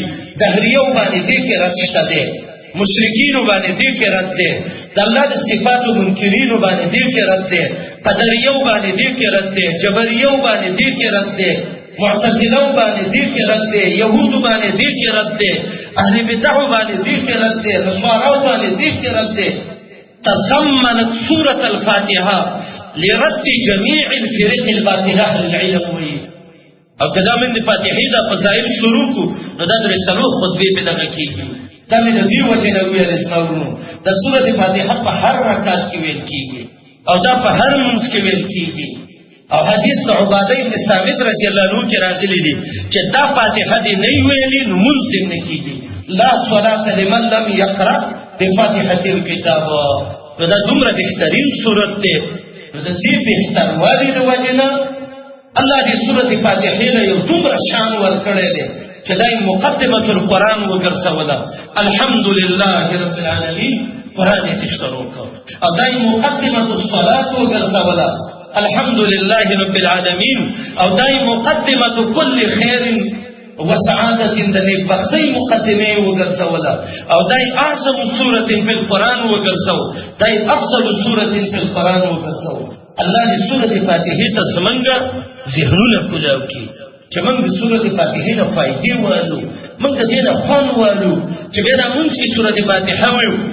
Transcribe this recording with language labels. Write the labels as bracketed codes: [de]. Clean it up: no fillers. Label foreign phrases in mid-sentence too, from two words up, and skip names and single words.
[ps] دهریو باندې دې کې رد شته دی، مشرکینو باندې دې کې رد دی، د الله د صفاتو منکرینو باندې دې کې رد دی، قدریو باندې دې کې رد دی، جبریو باندې دې کې رد دی، معتزله باندې دې کې رد دی، يهود باندې دې کې رد دی، اهل بدع باندې دې کې رد دی، نصارا باندې دې کې رد دی. [ar] تضمنت سورة الفاتحه لرد جميع الفرق الباطله للعلم. [ps] او کدا من د فاتحې د فضایل شروع کو نو دا درې څلور خطبې په دغه کېږي. دا مې د دې وجه نه ویل اسماورونو د سورة فاتحه په هر رکعت کې ویل کېږي او دا په هر منځ کې ویل کېږي. او حدیث عباده بن ثابت [ar] رضی الله عنه [ps] کې راغلی دی چې دا فاتحه دې نه ویلې نو منځ دې نه کېږي. [ar] لا صلاة لمن لم يقرأ بفاتحة الكتاب. [ps] نو دا دومره بهترین سورت دی، نو د دې بهتروالي د وجه نه الله دې سورة فاتحه له یو دومره شان ورکړی دی چې دا [ar] مقدمة القرآن [ps] وګرځوله. [ar] الحمدلله رب العالمین [ps] قرآن یې شروع کړ. او دا [ar] مقدمة الصلاة [ps] وګرځوله [ar] الحمدلله رب العالمین. [ps] او دا [ar] مقدمة كل خیر [ps] و سعادت د نیکبختۍ مقدمه وګرځوله. او دا [ar] اعظم سورة فی القرآن [ps] وګرځو، دا [ar] افضل سورة فی القرآن [ps] وګرځو. الله دې سورة فاتحه ته زمونږ ذهنونه کولاو کړي چې موږ د سورة فاتحه نه فائدې والو، موږ د دې نه خوند والو چې بیا موږ کې سورة فاتحه وایو.